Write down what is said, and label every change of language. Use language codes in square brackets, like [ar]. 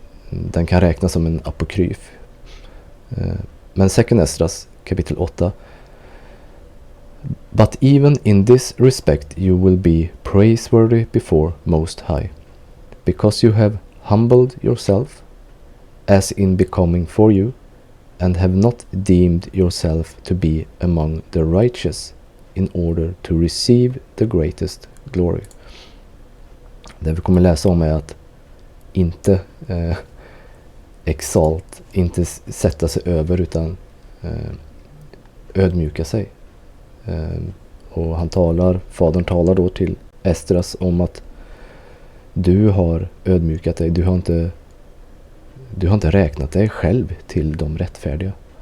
[sv] Den kan räknas som en apokryf. Men Second Esdras kapitel 8. [en] But even in this respect you will be praiseworthy before Most High, because you have humbled yourself, as in becoming for you, and have not deemed yourself to be among the righteous, in order to receive the greatest glory. [sv] Det vi kommer läsa om är att inte exalt, inte sätta sig över, utan ödmjuka sig. Och fadern talar då till Esdras om att du har ödmjukat dig, du har inte räknat dig själv till de rättfärdiga.